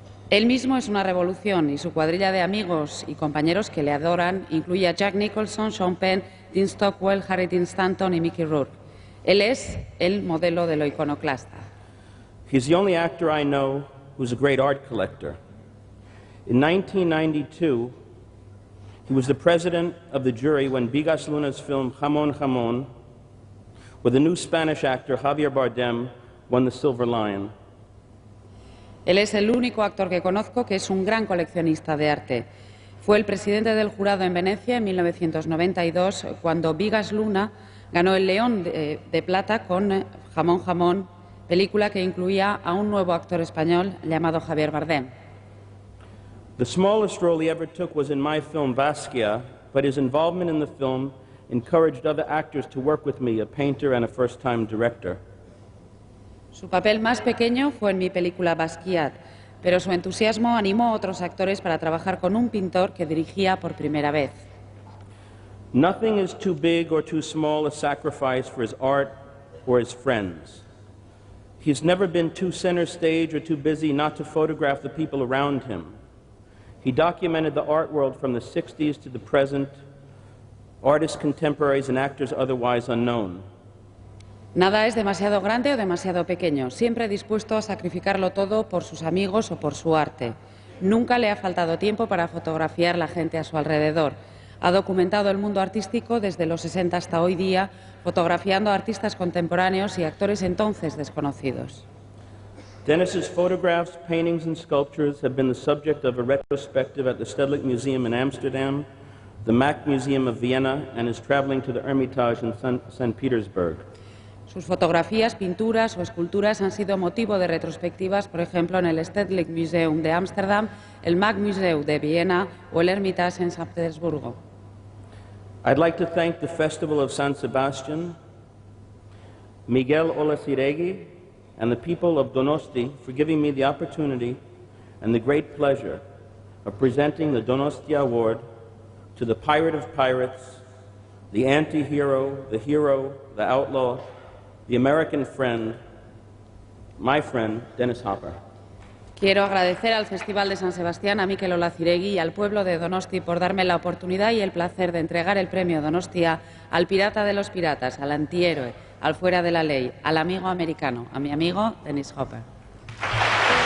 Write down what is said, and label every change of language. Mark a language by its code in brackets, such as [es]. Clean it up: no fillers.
[es] Él mismo es una revolución y su cuadrilla de amigos y compañeros que le adoran incluye a Jack Nicholson, Sean Penn, Dean Stockwell, Harry Dean Stanton y Mickey Rourke. Él es el modelo de lo iconoclasta. [en] He's the only actor I know who's a great art collector. In 1992, he was the president of the jury when Bigas Luna's film Jamón Jamón, with the new Spanish actor Javier Bardem, won the Silver Lion. [es] Él es el único actor que conozco que es un gran coleccionista de arte. Fue el presidente del jurado en Venecia en 1992 cuando Bigas Luna ganó el León de Plata con Jamón Jamón, película que incluía a un nuevo actor español llamado Javier Bardem. [en] The smallest role he ever took was in my film Basquiat, but his involvement in the film encouraged other actors to work with me, a painter and a first-time director. [es] Su papel más pequeño fue en mi película Basquiat, pero su entusiasmo animó a otros actores para trabajar con un pintor que dirigía por primera vez. [en] Nothing is too big or too small a sacrifice for his art or his friends. He's never been too center stage or too busy not to photograph the people around him. He documented the art world from the 60s to the present, artists, contemporaries, and actors otherwise unknown. [es] Nada es demasiado grande o demasiado pequeño, siempre dispuesto a sacrificarlo todo por sus amigos o por su arte. Nunca le ha faltado tiempo para fotografiar la gente a su alrededor. Ha documentado el mundo artístico desde los 60 hasta hoy día, fotografiando a artistas contemporáneos y actores entonces desconocidos. [en] Dennis's photographs, paintings, and sculptures have been the subject of a retrospective at the Stedelijk Museum in Amsterdam, the Mack Museum of Vienna, and is traveling to the Hermitage in St. Petersburg. [es] Sus fotografías, pinturas o esculturas han sido motivo de retrospectivas, por ejemplo, en el Stedelijk Museum de Ámsterdam, el Mack Museum de Viena o el Hermitage en San Petersburgo. [en] I'd like to thank the Festival of San Sebastian, Miguel Olaciregui, and the people of Donosti for giving me the opportunity and the great pleasure of presenting the Donostia Award to the pirate of pirates, the anti-hero, the hero, the outlaw, the American friend, my friend, Dennis Hopper. [es] Quiero agradecer al Festival de San Sebastián, a Mikel Olaciregui y al pueblo de Donosti por darme la oportunidad y el placer de entregar el premio Donostia al pirata de los piratas, al antihéroe, al fuera de la ley, al amigo americano, a mi amigo Dennis Hopper.